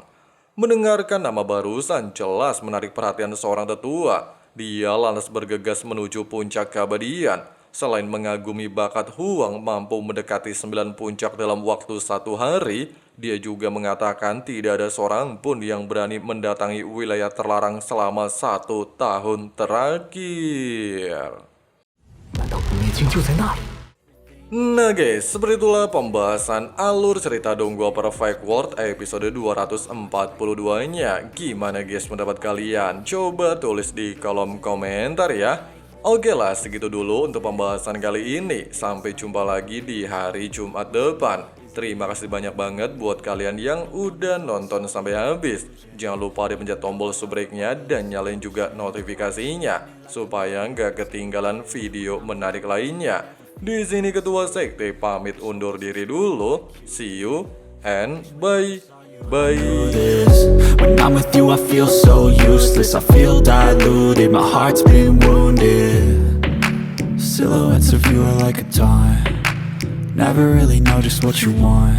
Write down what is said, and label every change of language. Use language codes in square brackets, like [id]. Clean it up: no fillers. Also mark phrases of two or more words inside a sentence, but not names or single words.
[id] Mendengarkan nama barusan jelas menarik perhatian seorang tetua, dia lantas bergegas menuju puncak keabadian. Selain mengagumi bakat Huang mampu mendekati 9 puncak dalam waktu 1 hari, dia juga mengatakan tidak ada seorang pun yang berani mendatangi wilayah terlarang selama 1 tahun terakhir. [zh] 难道灭军就在那里？ [id] Nah guys, seperti itulah pembahasan alur cerita Donghua Perfect World episode 242-nya. Gimana guys pendapat kalian? Coba tulis di kolom komentar ya. Oke lah, segitu dulu untuk pembahasan kali ini. Sampai jumpa lagi di hari Jumat depan. Terima kasih banyak banget buat kalian yang udah nonton sampai habis. Jangan lupa dipencet tombol subscribe-nya dan nyalain juga notifikasinya supaya nggak ketinggalan video menarik lainnya. Di sini Ketua Sekte pamit undur diri dulu. [en] See you and bye. Bye. When I'm with you I feel so useless, I feel diluted, my heart's been wounded. Silhouettes of you are like a taunt, never really know just what you want.